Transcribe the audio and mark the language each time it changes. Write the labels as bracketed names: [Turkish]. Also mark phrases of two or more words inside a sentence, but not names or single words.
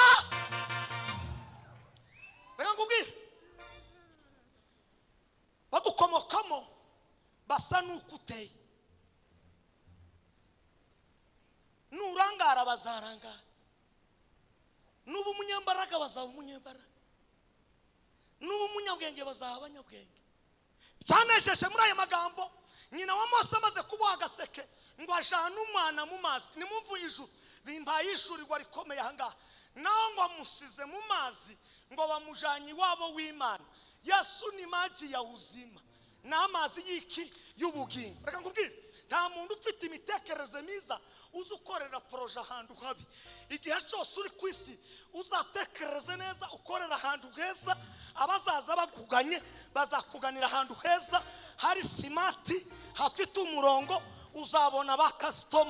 [Kinyarwanda] Reka ngubwire bagukomokamo basa n'ukuteye, nurangara bazarangara, nubu umunyambaraga bazaba umunyambaraga, nubu umunyabwenge bazaba abanyabwenge. Cyanesheje muri aya magambo nyina wa Mose amaze kuboha agaseke ngo ajana umwana mu mazi. Nimumvu ijuru rimbaye ishurirwa rikomeye ahangaha, naho ngo amusize mu mazi ngo bamujanye iwabo w'Imana. [Swahili] Yesu ni maji ya uzima, [Kinyarwanda] n'amazi y'iki y'ubugingo. Reka ngubwire, nta muntu ufite imitekerereze myiza uzukorera proje ahantu habi. Igihe cyose uri ku isi uzatekereze neza, ukorera ahantu heza. Abazaza bakuganye bazakuganira ahantu heza hari simati, hafite umurongo, uzabona ba customer.